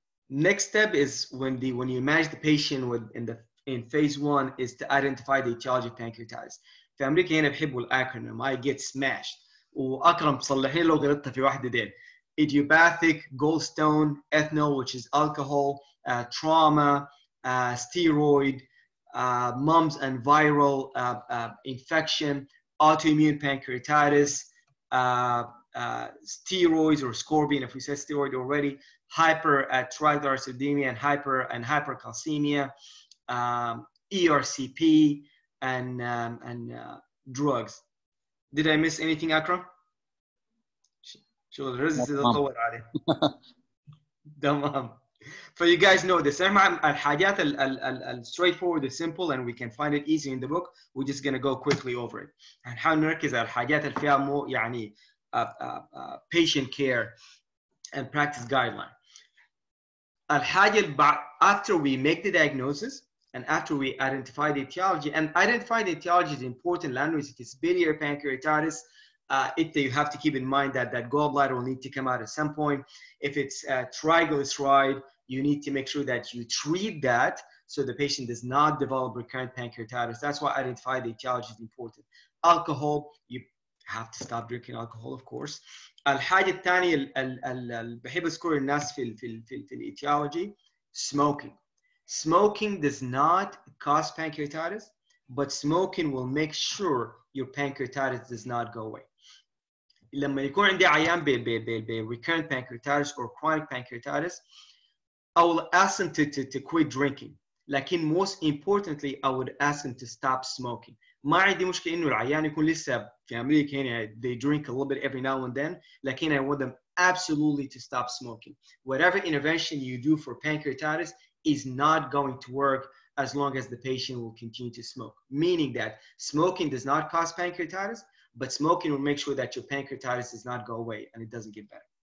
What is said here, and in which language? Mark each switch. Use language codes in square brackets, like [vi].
[en] Next step is when you manage the patient in phase 1 is to identify the etiology of pancreatitis. [ar] في أمريكا هنا بيحبوا الأكرونيم [en] I get smashed. [ar] وأكرم تصلحني لو غلطت في واحدة ديل. [en] Idiopathic, gallstone, ethanol, which is alcohol, trauma, steroid, mumps and viral infection, autoimmune pancreatitis, steroids or scorbine, if we said steroid already, hypertriglyceridemia and hypercalcemia, ERCP, and drugs. Did I miss anything, Akram? [ar] شو الرز تطور عليه. تمام. [en] So you guys know this. الحاجات straightforward, the simple, and we can find it easy in the book. We're just gonna go quickly over it. [ar] هنحاول نركز على الحاجات اللي فيها مو يعني [en] patient care and practice guideline. الحاجة after we make the diagnosis and after we identify the etiology, and identifying the etiology is important. If it's biliary pancreatitis, you have to keep in mind that gallbladder will need to come out at some point. If it's triglyceride, you need to make sure that you treat that so the patient does not develop recurrent pancreatitis. That's why identifying the etiology is important. Alcohol, you have to stop drinking alcohol, of course. [ar] الحاجة الثانية اللي بحب أذكر الناس في الetiology, smoking. [en] Smoking does not cause pancreatitis, but smoking will make sure your pancreatitis does not go away. [ar] لما يكون عندي عيان [en] recurrent pancreatitis or chronic pancreatitis, I will ask them to quit drinking. لكن most importantly, I would ask them to stop smoking. [ar] ما عندي مشكلة إنه العيان يكون لسه في أمريكا هنا [en] they drink a little bit every now and then. لكن I want them absolutely to stop smoking. Whatever intervention you do for pancreatitis is not going to work as long as the patient will continue to smoke. Meaning that smoking does not cause pancreatitis, but smoking will make sure that your pancreatitis does not go away and it doesn't get better.